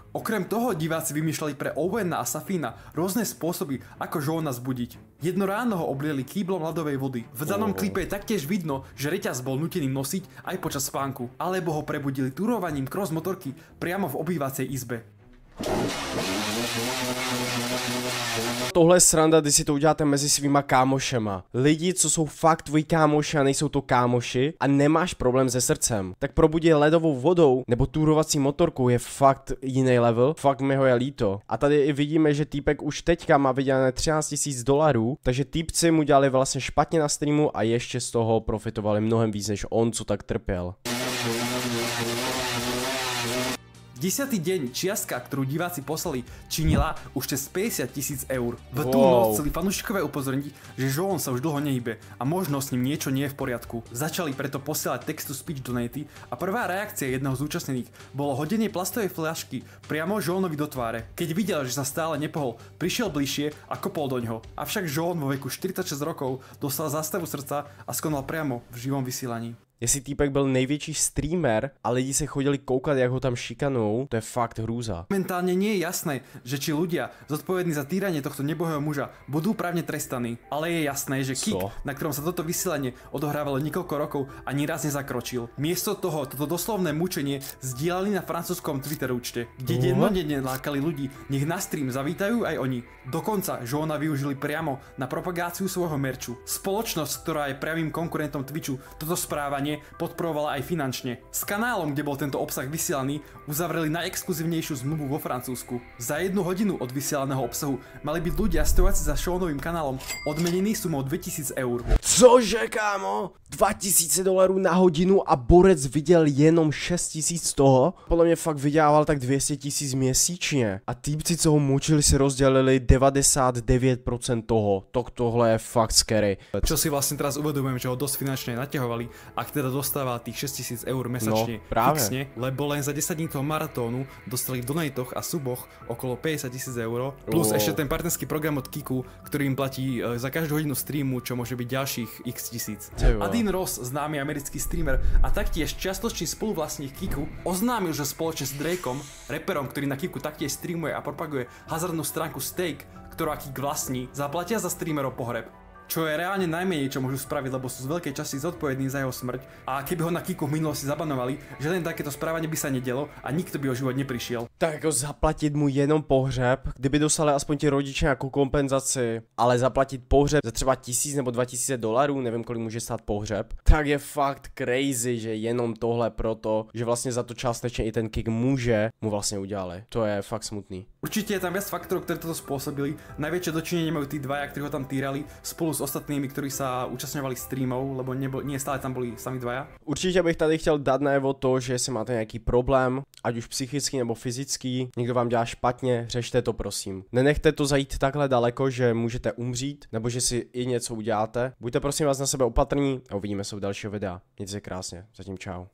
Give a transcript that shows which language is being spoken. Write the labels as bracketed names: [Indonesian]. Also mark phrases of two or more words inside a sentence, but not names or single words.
[Slovak] Okrem toho diváci vymýšľali pre Owena a Safina rôzne spôsoby, ako Joona zbudiť. Jedno ráno ho oblieli kýblom ľadovej vody. V danom klipe je taktiež vidno, že reťaz bol nutený nosiť aj počas spánku, alebo ho prebudili turovaním cross motorky priamo v obývacej izbe. [Czech] Tohle je sranda, když si to uděláte mezi svýma kámošema. Lidi, co jsou fakt tvoji kámoši a nejsou to kámoši a nemáš problém se srdcem, tak probudit ledovou vodou nebo turovací motorkou je fakt jiný level. Fakt mi ho je líto. A tady i vidíme, že týpek už teďka má vydělané $13 000, takže týpci mu dělali vlastně špatně na streamu a ještě z toho profitovali mnohem víc než on, co tak trpěl. [Slovak] 10. deň čiastka, ktorú diváci poslali, činila už cez 50 000 eur. V tú noc chceli fanúšikové upozorniť, že Joon sa už dlho nehybe a možno s ním niečo nie je v poriadku. Začali preto posielať [English] text-to-speech [Slovak] donaty a prvá reakcia jedného z účastnených bolo hodenie plastovej fľašky priamo Joonovi do tváre. Keď videl, že sa stále nepohol, prišiel bližšie a kopol do ňoho. Avšak Joon vo veku 46 rokov dostal zástavu srdca a skonal priamo v živom vysielaní. [Czech] Jestli týpek byl největší streamer a lidi se chodili koukat, jak ho tam šikanujou, to je fakt hrůza. [Slovak] Momentálne nie je jasné, že či ľudia zodpovední za týranie tohto nebohého muža budú právne trestaní, ale je jasné, že Kik, na ktorom sa toto vysielanie odohrávalo niekoľko rokov, ani raz nezakročil. Miesto toho toto doslovné mučenie zdieľali na francúzskom Twitter účte, kde dennodenne lákali ľudí, nech na stream zavítajú aj oni. Dokonca Joona využili priamo na propagáciu svojho merču. Spoločnosť, ktorá je priamym konkurentom Twitchu, toto správanie podporovala aj finančne. S kanálom, kde bol tento obsah vysielaný, uzavreli najexkluzívnejšiu zmluvu vo Francúzsku. Za 1 hodinu od vysielaného obsahu mali byť ľudia stojaci za Jooonovým kanálom odmenení sumou 2000 eur. [Czech] Cože, kámo? $2000 na hodinu a borec viděl jenom 6000 z toho? Podle mě fakt vydělával tak 200 000 měsíčně. A týpci, co ho mučili, si rozdělili 99% toho. Tohle je fakt scary. [Slovak] Čo si vlastne teraz uvedomujem, že ho dosť finančne naťahovali, ak teda dostával tých 6000 eur mesačne fixne, lebo len za 10 dní toho maratónu dostali v donatoch a suboch okolo 50 000 eur, plus ešte ten partnerský program od Kiku, ktorý im platí za každú hodinu streamu, čo môže byť ďalších x tisíc. Dean Ross, známy americký streamer a taktiež čiastočný spoluvlastník Kiku, oznámil, že spoločne s Drakeom, reperom, ktorý na Kiku taktiež streamuje a propaguje hazardnú stránku Stake, ktorá Kik vlastní, zaplatia za streamerov pohreb. čo je reálne najmenej, čo môžu spraviť, lebo sú z veľkej časti zodpovední za jeho smrť a keby ho na Kiku v minulosti zabanovali, že len takéto správanie by sa nedelo a nikto by o život neprišiel. [Czech] Tak jako zaplatit mu jenom pohřeb, kdyby dostali aspoň ti rodiče nějakou kompenzaci, ale zaplatit pohřeb za třeba 1000 nebo 2000 dolarů, nevím kolik může stát pohřeb, tak je fakt crazy, že jenom tohle proto, že vlastně za to částečně i ten Kik může, mu vlastně udělali. To je fakt smutný. [Slovak] Určite je tam viac faktorov, ktoré toto spôsobili. Najväčšie dočinenie majú tí dvaja, ktorí ho tam týrali, spolu s ostatnými, ktorí sa účastňovali streamov, lebo nie stále tam boli sami dvaja. [Czech] Určitě bych tady chtěl dát najevo to, že jestli máte nějaký problém, ať už psychický nebo fyzický, někdo vám dělá špatně, řešte to prosím. Nenechte to zajít takhle daleko, že můžete umřít, nebo že si i něco uděláte. Buďte prosím vás na sebe opatrní a uvidíme se u dalšího videa. Mějte se krásně, zatím čau.